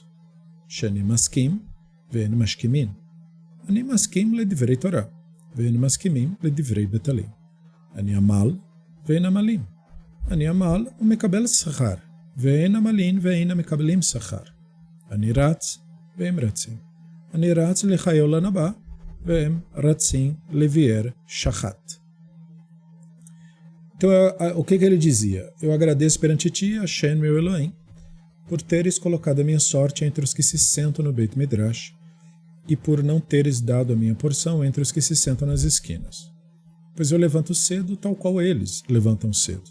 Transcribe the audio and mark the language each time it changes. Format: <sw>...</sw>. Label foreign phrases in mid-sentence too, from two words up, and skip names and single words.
<he>שאני מסכים ואין משכימים. אני מסכים לדברי תורה, ואין מסכימים לדברי בטלים. אני עמל ואין עמלים. אני עמל ומקבל שכר, ואין עמלים ואין מקבלים שכר. אני רץ והם רצים. אני רץ לחיי עולם הבא, והם רצים לביאר שחט.</he> <pt>Então, o que ele dizia? Eu agradeço perante ti, Hashem, meu Elohim, por teres colocado a minha sorte entre os que se sentam no</pt> <he>בית מדרש</he> <pt>e por não teres dado a minha porção entre os que se sentam nas esquinas. Pois eu levanto cedo, tal qual eles levantam cedo.</pt>